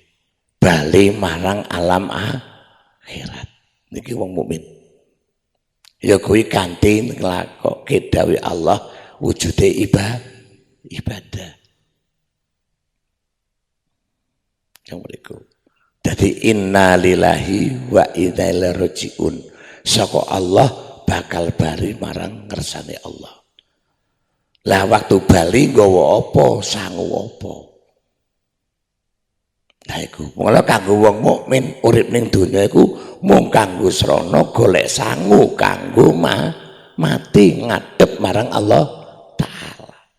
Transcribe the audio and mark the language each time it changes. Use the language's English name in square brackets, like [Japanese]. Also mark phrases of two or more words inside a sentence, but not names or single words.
[Javanese] Bali marang alam akhirat. Niki wong mukmin. Ya kuwi kanthi nglakokke dawuh Allah wujude ibadah. Yang mriku. Dadi [Arabic] إنا لله وإنا إليه راجعون. [Javanese] Saka Allah bakal bali marang ngersane Allah. Lah waktu bali nggawa apa, sangu apa? Nah iku, mula kanggo wong mukmin urip ning donya iku mung kanggo srana golek sangu kanggo mati ngadep marang Allah Ta'ala.